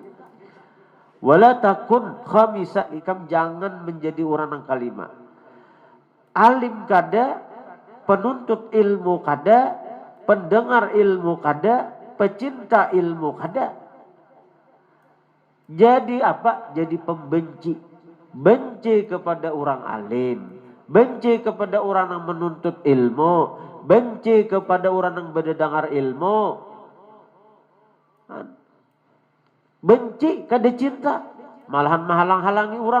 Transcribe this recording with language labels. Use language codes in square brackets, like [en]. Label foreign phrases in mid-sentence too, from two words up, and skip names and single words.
[ar] ولا تكن خامسا, [bjn] ikam jangan menjadi orang yang kalima. Alim kada, penuntut ilmu kada, pendengar ilmu kada, pecinta ilmu kada. Jadi apa? Jadi pembenci. [id] Benci kepada orang alim, benci kepada orang yang menuntut ilmu, benci kepada orang yang berdengar ilmu. [bjn] Benci kada cinta, malahan menghalang-halangi orang.